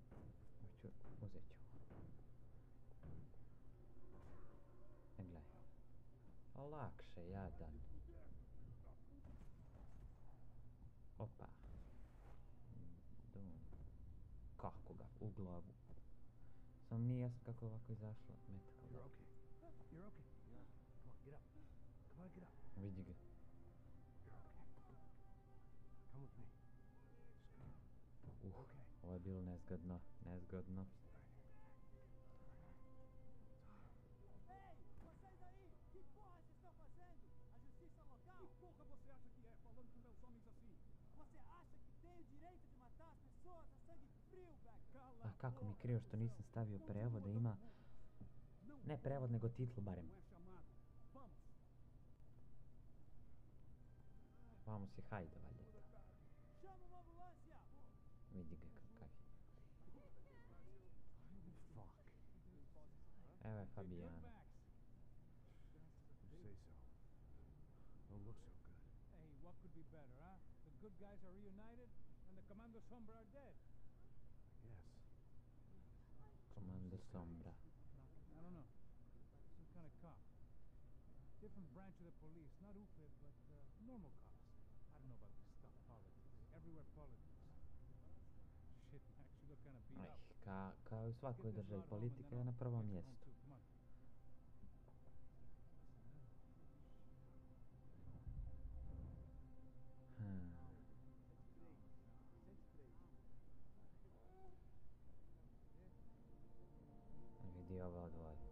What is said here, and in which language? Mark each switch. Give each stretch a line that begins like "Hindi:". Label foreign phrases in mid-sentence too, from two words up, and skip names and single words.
Bosnian: Uzet ću. Gledaj. Lakše, jadan. Opa. Dum. Kako ga? U glavu. Sam nije jasno kako je ovako izašla metka.
English: You're okay. You're okay. Yeah. Come on, get up. Come on, get up.
Bosnian: Vidi ga.
English: You're okay. Come with me. Okay.
Bosnian: Ovo je bilo nezgodno. Nezgodno.
Portuguese: Ei, vocês aí! Que porra vocês estão fazendo? A justiça local? Que porra você acha que é falando com meus homens assim? Você acha que tem o direito de matar as pessoas a sangue frio, Becker? Cala
Bosnian: A kako mi krivo što nisam stavio prevod da ima... Ne prevod, nego titlu barem.
Portuguese: Não é chamado. Vamos.
Bosnian: Vamos i hajde, valjda.
Portuguese: Chama uma ambulância!
Bosnian: Vidi ga kakav je.
English: Fuck.
Bosnian: Evo je
English: Hey, Fabijana. Max. You say so. Don't look so good. Hey, what could be better, huh? The good guys are reunited and the Commando Sombra are dead. Yes. Komando Sombra. I don't know. Some kind of cop. Different branch of the police. Not UPE, but normal cops. I don't know about this stuff, politics. Everywhere politics. Shit, Max, you look kind of beat
Bosnian: Aj,
English: up.
Bosnian: kao i u svakoj državi, politika je na prvom mjestu.
English: Come on.
Bosnian: Vidi ova dvoje.